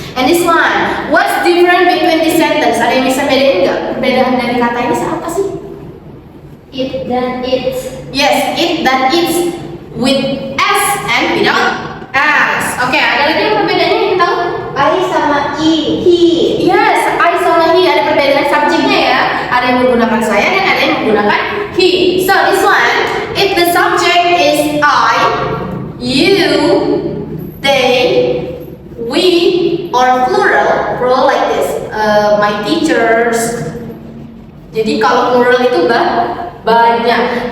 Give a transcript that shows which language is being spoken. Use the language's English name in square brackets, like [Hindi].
[English] And this one, what's different between this sentence? [Indonesian] Ada yang bisa bedain nggak? Perbedaan dari kata ini apa sih? It dan it. [English] Yes, it dan it's with s and without s. [Indonesian] Oke, ada lagi yang perbedaannya yang tahu? I sama he. Yes, I sama he ada perbedaan subjeknya ya. Ada yang menggunakan saya dan ada yang menggunakan he. [English] So this one, if the subject is I, you, they, we, or plural like this. My teachers. [Indonesian] Jadi kalau plural itu banyak.